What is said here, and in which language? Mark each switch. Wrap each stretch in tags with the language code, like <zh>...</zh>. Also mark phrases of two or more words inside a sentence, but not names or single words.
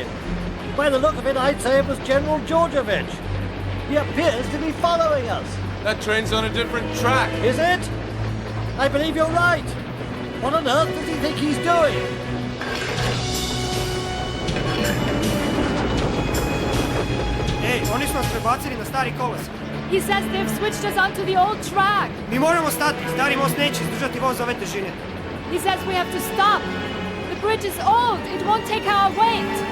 <en>By the look of it, I'd say it was General Georgievich. He appears to be following us. That train's on a different track. Is it? I believe you're right. What on earth does he think he's doing? Ej,</en> <sr>oni su nas prebacili na stari kolosijek.</sr> <en>He says they've switched us onto the old track.</en> <sr>Mi moramo stati, stari most neće izdržati voz ove težine.</sr> <en>He says we have to stop. The bridge is old. It won't take our weight.</en>